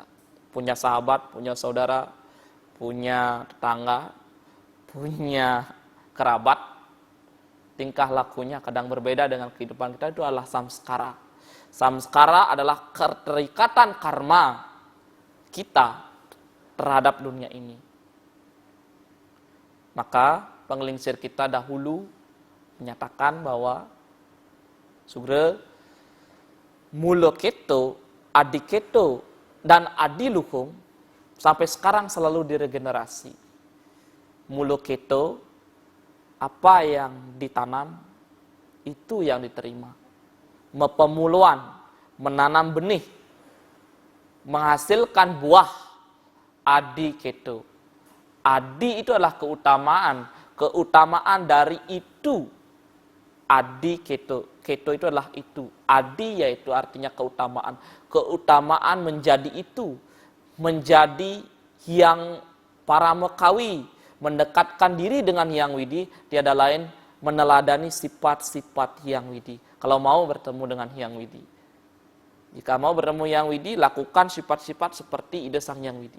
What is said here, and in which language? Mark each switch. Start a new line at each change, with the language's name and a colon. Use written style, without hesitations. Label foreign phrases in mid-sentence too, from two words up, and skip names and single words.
Indonesian: Punya sahabat, punya saudara, punya tetangga, punya kerabat, tingkah lakunya kadang berbeda dengan kehidupan kita, itu adalah samskara. Samskara adalah keterikatan karma kita terhadap dunia ini. Maka penglingsir kita dahulu menyatakan bahwa
Balinese: sugre mulo keto, adi keto,
Indonesian: dan adi luhung sampai sekarang selalu diregenerasi.
Balinese: Mulo keto,
Indonesian: apa yang ditanam, itu yang diterima. Pemuluan, menanam benih, menghasilkan buah,
Balinese: adi keto.
Indonesian: Adi itu adalah keutamaan dari itu.
Balinese: Adi keto.
Indonesian: Keto itu adalah itu. Adi yaitu artinya keutamaan. Keutamaan menjadi itu. Menjadi yang para mekawi. Mendekatkan diri dengan Hyang Widi. Tiada lain meneladani sifat-sifat Hyang Widi. Kalau mau bertemu dengan Hyang Widi. Jika mau bertemu Hyang Widi, lakukan sifat-sifat seperti ide Sang Hyang Widi.